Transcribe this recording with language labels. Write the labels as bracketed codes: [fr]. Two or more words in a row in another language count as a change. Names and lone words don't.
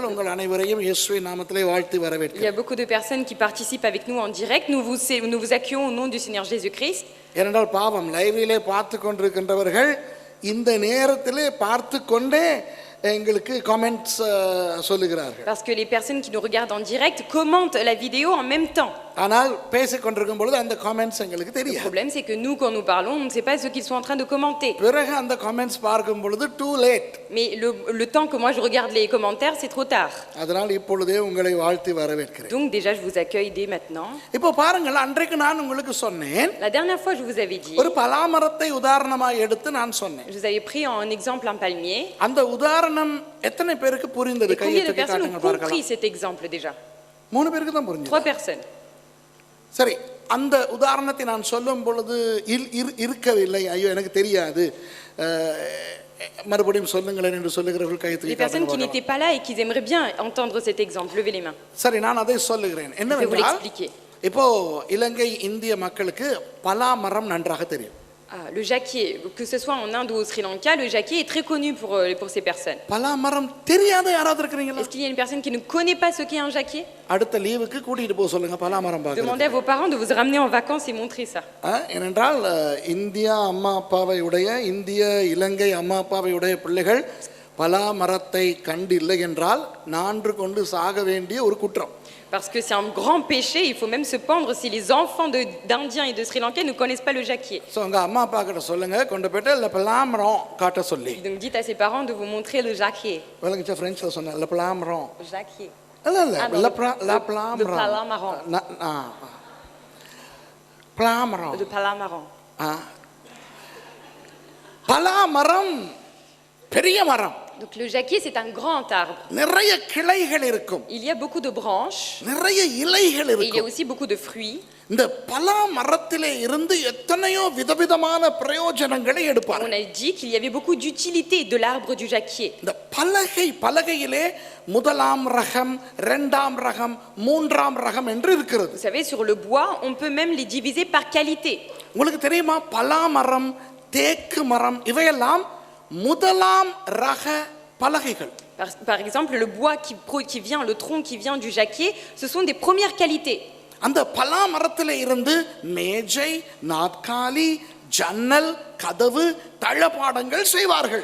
[ta] உங்கள் அனைவரையும் இயேசுவின் நாமத்திலே வாழ்த்தி வரவேற்கிறேன். [fr] Il y a beaucoup de personnes qui participent avec nous en direct. Nous vous accueillons au nom du Seigneur Jésus-Christ. [ta] ஏனென்றால் பாவம் லைவ்ல பார்த்து கொண்டிருக்கின்றவர்கள் இந்த நேரத்திலே பார்த்து கொண்டே எங்களுக்கு கமெண்ட்ஸ் சொல்லுகிறார்கள். [fr] Parce que les personnes qui nous regardent en direct commentent la vidéo en même temps. [ta] ஆனால் பேசிக் கொண்டிருக்கும் பொழுது அந்த கமெண்ட்ஸ் எங்களுக்கு [fr] Le [ta] தெரியாது. [fr] problème, c'est que nous, quand nous parlons, on ne sait pas ce qu'ils sont en train de commenter. [ta] பிறகு அந்த கமெண்ட்ஸ் பார்க்கும் பொழுது [en] too late. [fr] Mais le temps que moi je regarde les commentaires, c'est trop tard. [ta] அதனால் இப்பொழுதே உங்களை வாழ்த்தி வரவேற்கிறேன். [fr] Donc déjà, je vous accueille dès maintenant. [ta] இப்போ பாருங்கள், அன்றைக்கு நான் உங்களுக்கு சொன்னேன், [fr] La dernière fois, je vous avais dit, [ta] ஒரு பலாமரத்தை உதாரணமாக எடுத்து நான் சொன்னேன். [fr] je vous avais pris en exemple un palmier. [ta] அந்த உதாரணம் எத்தனை பேருக்கு புரிந்தது? [fr] Et combien de [ta] கையை [fr] personnes [ta] காட்டுங்க [fr] ont [ta] பார்க்கலாம். [fr] compris cet exemple déjà? [ta] 3 பேருக்கு தான் புரிஞ்சது. [fr] 3 personnes. [ta] சரி, அந்த உதாரணத்தை நான் சொல்லும் பொழுது இருக்கவில்லை, ஐயோ எனக்கு தெரியாது, மறுபடியும் சொல்லுங்களேன் என்று சொல்லுகிறவர்கள் கையை தூக்கி [fr] Les personnes qui [ta] காட்டுங்க. [fr] n'étaient pas là et qui aimeraient bien entendre cet exemple, levez les mains. [ta] சரி, நான் அதை சொல்லுகிறேன். [fr] Je vais vous [ta] என்னவென்றால், [fr] l'expliquer. [ta] இப்போ இலங்கை இந்திய மக்களுக்கு பலா மரம் நன்றாக தெரியும். [fr] Le jacquier, que ce soit en Inde ou au Sri Lanka, le jacquier est très connu pour ces personnes. [ta] பலா மரம் தெரியாத யாராவது இருக்கிறீங்களா? [fr] Est-ce qu'il y a une personne qui ne connaît pas ce qu'est un jacquier? [ta] அடுத்த லீவுக்கு கூட்டிட்டு போக சொல்லுங்க பலா மரம் பார்க்க. [fr] Demandez à vos parents de vous ramener en vacances et montrer ça. [ta] ஏனென்றால் இந்தியா அம்மா அப்பாவை உடைய, இந்திய இலங்கை அம்மா அப்பாவை உடைய பிள்ளைகள் பலா மரத்தை கண்டில்லை என்றால் நான்று கொண்டு சாக வேண்டிய ஒரு குற்றம். [fr] Parce que c'est un grand péché, il faut même se pendre si les enfants d'Indiens et de Sri Lankais ne connaissent pas le jacquier. [ta] சோ உங்க அம்மா அப்பா கிட்ட சொல்லுங்க, கொண்டு போய்ட்டு இல்ல பலாமரம் காட்ட சொல்லி. [fr] Donc dites à ses parents de vous montrer le jacquier. [ta] வலங்கச்ச பிரெஞ்சில சொன்னா இல்ல பலாமரம். [fr] Jacquier. [ta] இல்ல இல்ல பலாமரம். [fr] De palamaran. [ta] பலாமரம். [fr] De palamaran. [ta] பலாமரம் பெரிய மரம். [fr] Donc le jacquier, c'est un grand arbre. [ta] நிறைய கிளைகள் இருக்கும், [fr] Il y a beaucoup de branches [ta] நிறைய இலைகள் [fr] et il y a [ta] இருக்கும். [fr] aussi beaucoup de fruits. [ta] இந்த பலா மரத்திலே இருந்து எத்தனையோ விதவிதமான பிரயோஜனங்களை [fr] On [ta] எடுப்பார்கள். [fr] a dit qu'il y avait beaucoup d'utilité de l'arbre du jacquier. [ta] இந்த பலகையிலே முதலாம் ரகம், இரண்டாம் ரகம், மூன்றாம் ரகம் என்று இருக்கிறது. [fr] Vous savez, sur le bois, on peut même les diviser par qualité. [ta] உங்களுக்கு தெரியுமா, பலா மரம், தேக்கு மரம் இவையெல்லாம் முதலாம் ரக பலகைகள். [fr] Par exemple, le bois qui vient, le tronc qui vient du jacquier, ce sont des premières qualités. [ta] அந்த பலா மரத்திலே இருந்து மேஜை, நாற்காலி, ஜன்னல், கதவு, தளபாடங்கள் செய்வார்கள்.